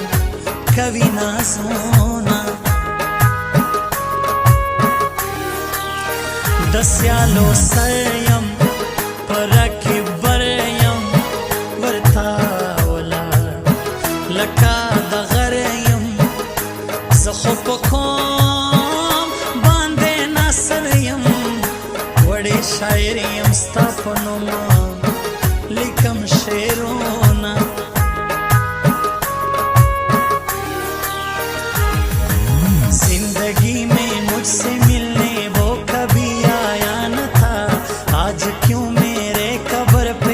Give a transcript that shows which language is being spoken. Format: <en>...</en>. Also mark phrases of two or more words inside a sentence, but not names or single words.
<ps>کوي نازونه د سیالو سریم پرکی بریم ورتا ولاړ لکه د غریم زه خو په کوم باندې ناصر یم وړې شاعر یم ستا په نوم لیکم شعرونه</ps> <ur>زندگی میں مجھ سے ملنے وہ کبھی آیا نہ تھا آج کیوں میرے قبر پہ</ur>